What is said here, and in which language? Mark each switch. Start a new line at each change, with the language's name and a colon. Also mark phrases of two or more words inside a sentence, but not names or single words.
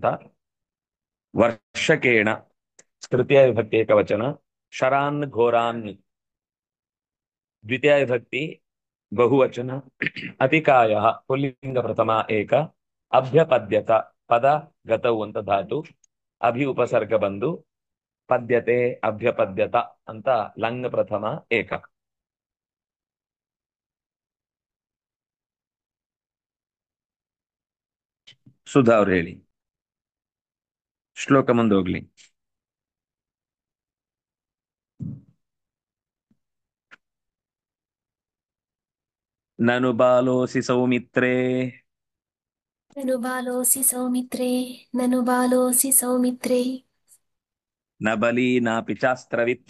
Kannada: ವರ್ಷಕೇಣ ತೃತೀಯ ವಿಭಕ್ತಿ ಏಕವಚನ,
Sanskrit: ಶರಾನ್ ಘೋರಾನ್
Kannada: ದ್ವಿತೀಯ ವಿಭಕ್ತಿ ಬಹುವಚನ, ಅತಿಕಾಯ ಪುಲ್ಲಿಂಗ ಪ್ರಥಮ ಏಕ, ಅಭ್ಯಪದ್ಯತ ಪದ ಗತವು ಅಂತ ಧಾತು, ಅಭಿ ಉಪಸರ್ಗ ಬಂದು ಪದ್ಯತೆ ಅಭ್ಯಪದ್ಯತ ಅಂತ ಲಂಗ್ ಪ್ರಥಮ ಏಕ. ಸುಧಾ ಅವ್ರು ಹೇಳಿ, ಶ್ಲೋಕ ಮುಂದೋಗ್ಲಿ.
Sanskrit: ನನು ಬಾಲೋಸಿ ಸೌಮಿತ್ರೇ, ननु बालोऽसि सौमित्रे, ननु बालोऽसि सौमित्रे, ನ ಬಲಿ ನಾಪಿ ಚಾಸ್ತ್ರವಿತ್,